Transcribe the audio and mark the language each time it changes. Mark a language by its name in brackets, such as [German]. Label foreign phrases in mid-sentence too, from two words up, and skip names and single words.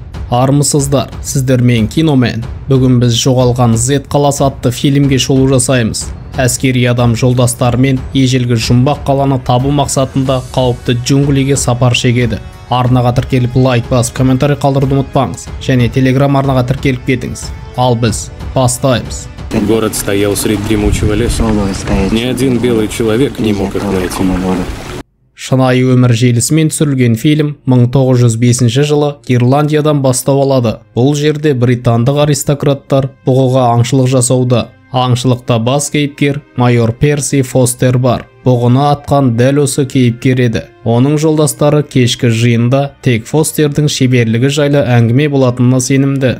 [Kazakh] Армысыздар, сіздермен киномен. Бүгін біз жоғалған Z қаласы атты фильмге шолу жасаймыз. Әскери адам жолдастарымен ежелгі жұмбақ қаланы табу мақсатында қауіпті джунглиге сапар шегеді. Арнаға тіркеліп лайк басып, комментарий қалдыруды ұмытпаңыз. Және Telegram арнаға тіркеліп кетіңіз. Ал біз бастаймыз. [Russian] Город стоял среди дремучего леса. Ни один белый человек не мог их найти. [Kazakh] Шынайы өмір желісімен түсірілген фильм 1905 жылы Ирландиядан бастау алады. Бұл жерде британдық аристократтар бұғыға аңшылық жасауда. Аңшылықта бас кейіпкер майор Перси Фостер бар. Бұғыны атқан дәл осы кейіпкер еді. Оның жолдастары кешкі жиында тек Фостердің шеберлігі жайлы әңгіме болатынына сенімді.